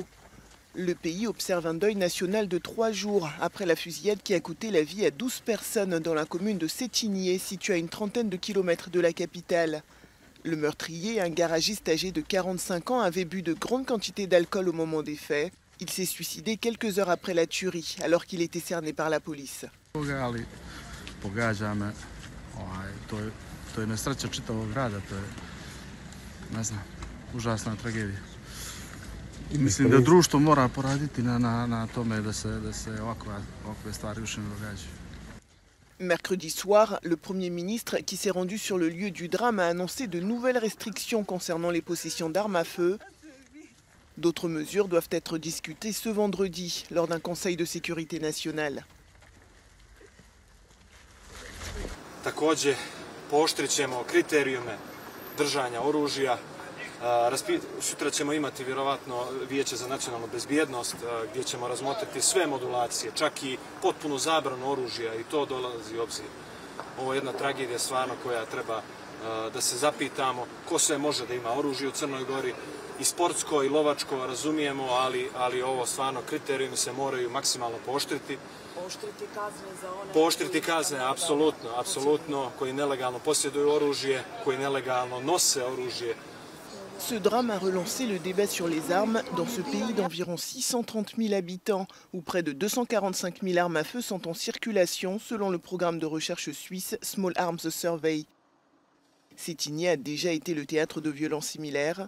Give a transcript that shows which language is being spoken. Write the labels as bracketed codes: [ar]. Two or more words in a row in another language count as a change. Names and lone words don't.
[fr] Le pays observe un deuil national de 3 jours après la fusillade qui a coûté la vie à 12 personnes dans la commune de Cetinje, située à une trentaine de kilomètres de la capitale. Le meurtrier, un garagiste âgé de 45 ans, avait bu de grandes quantités d'alcool au moment des faits. Il s'est suicidé quelques heures après la tuerie, alors qu'il était cerné par la police. [sr] To je nesreća čitavog grada, to je, ne znam, užasna tragedija. I mislim da društvo mora poraditi na tome da se ovakve stvari više ne događaju. [fr] Mercredi soir, le Premier ministre, qui s'est rendu sur le lieu du drame, a annoncé de nouvelles restrictions concernant les possessions d'armes à feu. D'autres mesures doivent être discutées ce vendredi, lors d'un conseil de sécurité nationale. [sr] Također, pooštrit ćemo kriterijume držanja oružja. Sutra ćemo imati vjerovatno Vijeće za nacionalnu bezbjednost gdje ćemo razmotriti sve modulacije, čak i potpunu zabranu oružja i to dolazi u obzir. Ovo je jedna tragedija stvarno koja treba da se zapitamo ko sve može da ima oružje u Crnoj Gori. I sportsko i lovačko razumijemo, ali ovo stvarno kriterijumi se moraju maksimalno pooštriti. Pooštriti kazne, apsolutno, koji nelegalno posjeduju oružje, koji nelegalno nose oružje. [fr] Ce drame a relancé le débat sur les armes dans ce pays d'environ 630 000 habitants, où près de 245 000 armes à feu sont en circulation, selon le programme de recherche suisse Small Arms Survey. Cetinje a déjà été le théâtre de violences similaires.